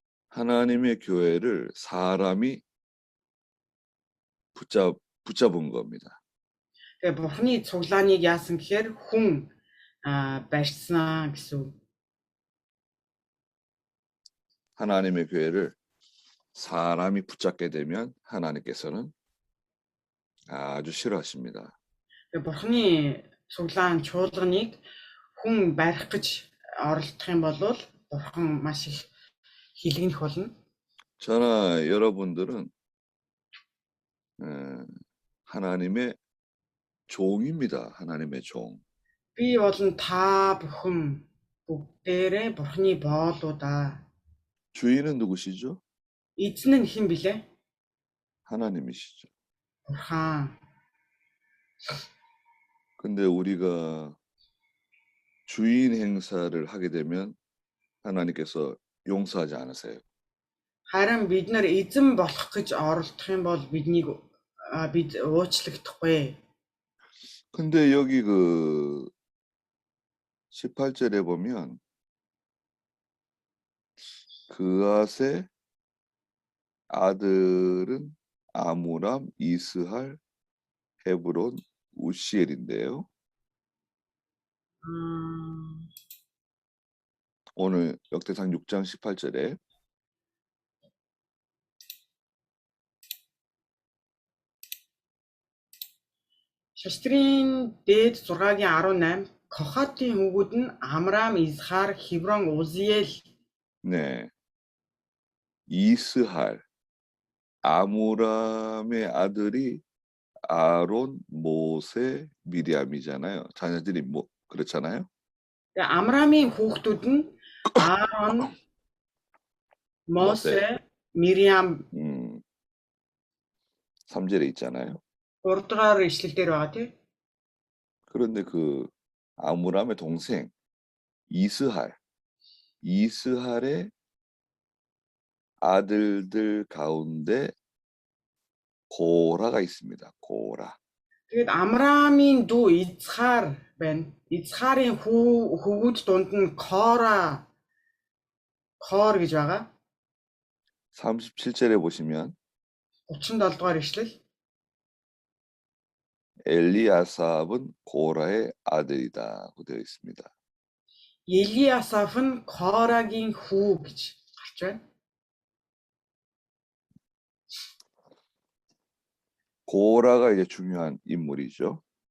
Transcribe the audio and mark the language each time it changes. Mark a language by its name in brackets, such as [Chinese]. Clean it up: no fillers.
[Korean] 하나님의 교회를 사람이 붙잡은 겁니다. [Mongolian] Тэгээ бурханы цуглааныг яасан гэхээр хүн барьсан гэсэн. [Korean] 하나님의 교회를 사람이 붙잡게 되면 하나님께서는 아주 싫어하십니다. [Mongolian] Тэгээ бурханы цуглаан чуулганыг хүн барих гэж оролдох юм бол бурхан маш их хилэгнэх болно. [Korean] 저나 여러분들은 하나님의 종입니다. 하나님의 종. [Mongolian] Би болон та бүхэн бүгдээрээ Бурхны боолуудаа. [Korean] 주인은 누구시죠? [Mongolian] Эзэн нь хэн билээ? [Korean] 하나님이시죠. [Mongolian] Бурхан. [Korean] 근데 우리가 주인 행사를 하게 되면 하나님께서 용서하지 않으세요. [Mongolian] Харин бид нар эзэн болох гэж оролдох юм бол биднийг бид уучлагдахгүй. [Korean] 근데 여기 그 18절에 보면 그앗의 아들은 아므람, 이스할, 헤브론, 우시엘인데요. 오늘 역대상 6장 18절에 [Mongolian] Шаштрын дээд 6-гийн 18 Кохатын хүүгүүд нь Амрам, Изхар, Хеврон, Узиэл. [Korean] 네. 이스할, 아므람의 아들이 아론, 모세, 미리암이잖아요. 자녀들이 뭐 그렇잖아요. [Mongolian] Тэгээ Амрамын хүүхдүүд нь Аарон, Мосе, Мириам [Korean] 3절에 있잖아요. [Mongolian] 3 дугаар ишлэл дээр байгаа тийм. [Korean] 그런데 그 아므람의 동생 이스할의 아들들 가운데 고라가 있습니다. 고라. [Mongolian] Тэгээд Амрамын дүү Изхар байна. Изхарын хүүгүүд дунд нь Кор гэж байгаа. [Korean] 37절에 보시면 [Mongolian] 37 дугаар ишлэл. [Korean] 엘리아삽은 고라의 아들이다고 되어 있습니다. [Mongolian] Елиасаф нь Корагийн хүү гэж гарч байна. [Korean] 고라가 이제 중요한 인물이죠.